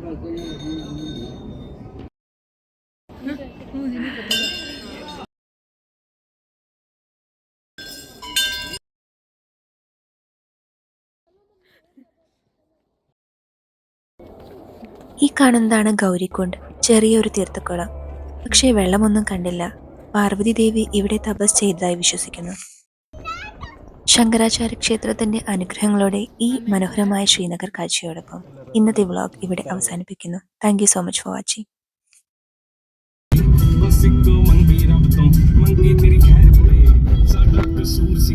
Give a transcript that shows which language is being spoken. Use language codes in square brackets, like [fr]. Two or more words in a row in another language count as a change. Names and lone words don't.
[ml] ഈ കാണുന്നതാണ് ഗൗരിക്കുണ്ട്, ചെറിയൊരു തീർത്ഥക്കുളം. പക്ഷേ വെള്ളമൊന്നും കണ്ടില്ല. പാർവതി ദേവി ഇവിടെ തപസ് ചെയ്തതായി വിശ്വസിക്കുന്നു. ശങ്കരാചാര്യ ക്ഷേത്രത്തിന്റെ അനുഗ്രഹങ്ങളോടെ ഈ മനോഹരമായ ശ്രീനഗർ കാഴ്ചയോടൊപ്പം ഇന്നത്തെ വ്ളോഗ് ഇവിടെ അവസാനിപ്പിക്കുന്നു. [en] Thank you so much for watching. [pa] ਬਸ ਇੱਕੋ ਮੰਗੀ ਰੱਬ ਤੋਂ ਮੰਗੀ ਤੇਰੀ ਖੈਰ ਕੁੜੇ ਸਾਡਾ ਕਸੂਰ ਸੀ